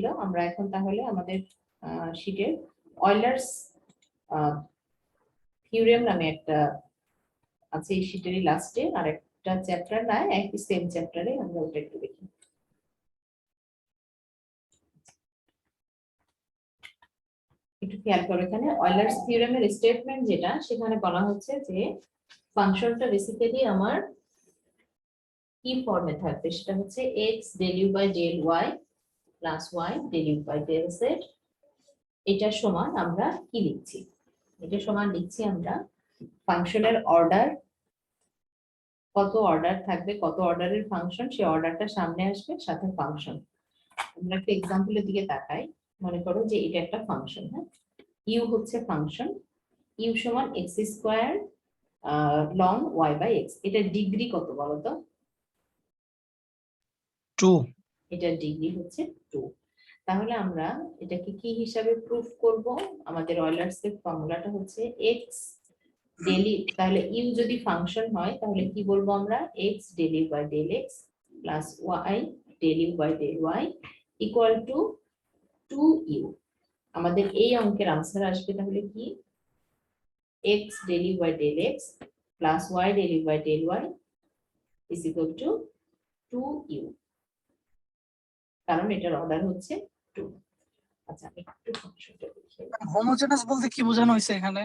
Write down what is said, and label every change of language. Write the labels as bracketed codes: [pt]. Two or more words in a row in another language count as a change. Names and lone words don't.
[bn] আমরা এখন তাহলে আমাদের শীটের [en] Euler's theorem [bn] নামে একটা আছে এই শীটেরই লাস্টে, আর একটা চ্যাপ্টার না একই সেম চ্যাপ্টারে, আমরা ওটা একটু দেখি। একটু খেয়াল করো, এখানে অয়লার্স থিওরেমের স্টেটমেন্ট যেটা, সেখানে বলা হচ্ছে যে ফাংশনটা বেসিক্যালি আমার কি ফর্মে থাকবে, সেটা হচ্ছে [en] x del u by del y plus y del u by del z. [bn] এটা সমান আমরা কি লিখছি? এটা সমান লিখছি আমরা ফাংশনের অর্ডার, কত অর্ডার থাকবে, কত অর্ডারের ফাংশন, সেই অর্ডারটা সামনে আসবে, সাথে ফাংশন। আমরা একটা এক্সাম্পলের দিকে তাকাই। মনে করো যে এটা একটা ফাংশন, হ্যাঁ, ইউ হচ্ছে ফাংশন, ইউ সমান [en] x square long y by x. [bn] এটার ডিগ্রি কত বলো তো? 2। এটার ডিগ্রি হচ্ছে 2। তাহলে আমরা এটাকে কি হিসাবে প্রুফ করব? আমাদের অয়লার্স এর ফর্মুলাটা হচ্ছে x ডেলি, তাহলে ইউ যদি ফাংশন হয় তাহলে কি বলবো আমরা? [en] x del u by del x plus y del u by del y equal to 2u. [bn] আমাদের এই অঙ্কের আনসার আসবে তাহলে কি? [en] x del u by del x plus y del u by del y is equal to 2u, [bn] কারণ এটার অর্ডার হচ্ছে 2। আচ্ছা, আমি একটু ফাংশনটা লিখে হোমোজেনাস বলতে কি বোঝানো হয়েছে এখানে?